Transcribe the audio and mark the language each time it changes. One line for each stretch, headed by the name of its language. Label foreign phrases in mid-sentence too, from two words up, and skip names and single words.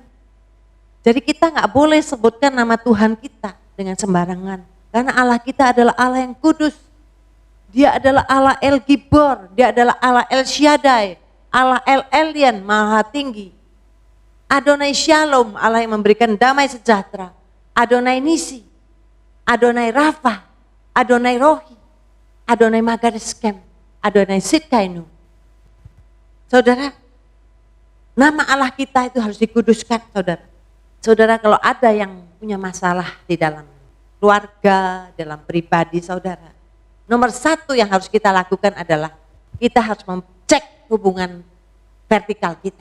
Indonesian: Jadi kita nggak boleh sebutkan nama Tuhan kita dengan sembarangan. Karena Allah kita adalah Allah yang kudus. Dia adalah Allah El Gibor, dia adalah Allah El Shaddai, Allah El Elyon, Maha Tinggi. Adonai Shalom, Allah yang memberikan damai sejahtera. Adonai Nisi, Adonai Rafa, Adonai Rohi, Adonai Magadeskem, Adonai Sidkainu. Saudara, nama Allah kita itu harus dikuduskan saudara. Saudara, kalau ada yang punya masalah di dalam keluarga, dalam pribadi saudara, nomor satu yang harus kita lakukan adalah kita harus mengecek hubungan vertikal kita.